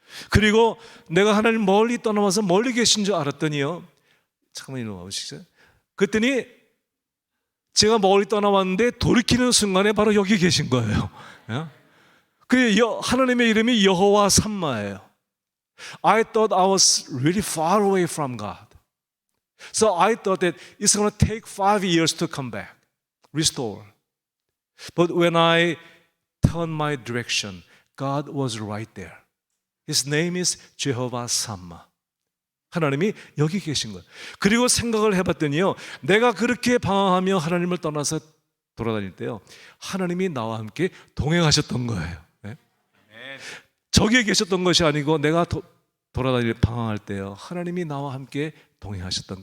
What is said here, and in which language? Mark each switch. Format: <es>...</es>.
<ko>그리고 내가 하나님 멀리 떠나와서 멀리 계신 줄 알았더니요, 잠깐만 이리 와보시죠. 그랬더니 제가 멀리 떠나왔는데 돌이키는 순간에 바로 여기 계신 거예요. 그 하나님의 이름이 여호와 삼마예요.</ko> <en>I thought I was really far away from God. So I thought that it's going to take 5 years to come back, restore. But when I turned my direction, God was right there. His name is Jehovah Shammah.</en> <ko>하나님이 여기 계신 거예요. 그리고 생각을 해봤더니요, 내가 그렇게 방황하며 하나님을 떠나서 돌아다닐 때요, 하나님이 나와 함께 동행하셨던 거예요. 네? 저기에 계셨던 것이 아니고 내가 돌아다닐 방황할 때요, 하나님이 나와 함께 동행하셨던 거예요.</ko>